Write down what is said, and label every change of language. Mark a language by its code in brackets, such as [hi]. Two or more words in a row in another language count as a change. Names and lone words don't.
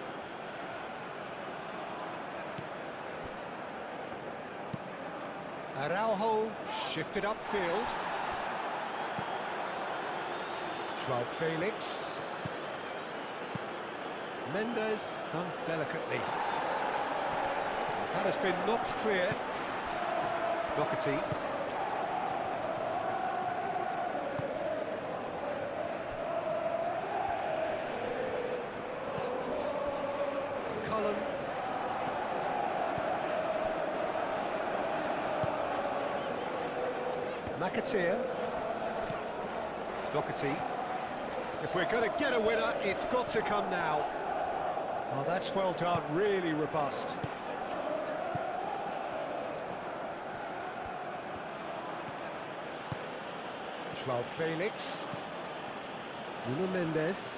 [en] Araujo shifted upfield. Joao Felix. Mendes done delicately. That has been knocked clear. Doherty. Cullen. McAteer. Doherty. If we're going to get a winner, it's got to come now. Oh, that's well done, really robust. Joao Felix. Nuno Mendes.